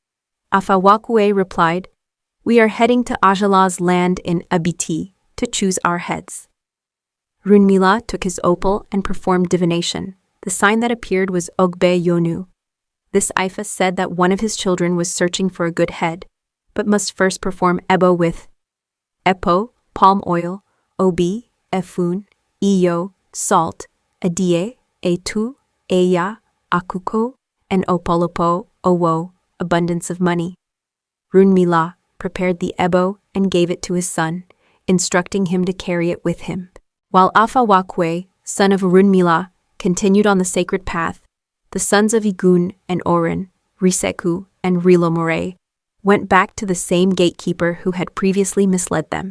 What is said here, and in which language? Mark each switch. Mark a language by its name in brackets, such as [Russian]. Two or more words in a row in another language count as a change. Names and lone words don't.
[English] Afàwakúé replied, "We are heading to Ajálà's land in Abiti to choose our heads." Òrúnmìlà took his opal and performed divination. The sign that appeared was Ògbè Yónu. This Ifa said that one of his children was searching for a good head, but must first perform ebo with epo, palm oil, obi, [Yoruba] efun, iyo, salt, adie, etu, eya, akuko, and opolopo, owo, [English] abundance of money. Òrúnmìlà prepared the ebo and gave it to his son, instructing him to carry it with him. While Afàwakúé, son of Òrúnmìlà, continued on the sacred path, the sons of Ògún and Òrún, Òrìṣèkú and Òrìlọmọrè, went back to the same gatekeeper who had previously misled them.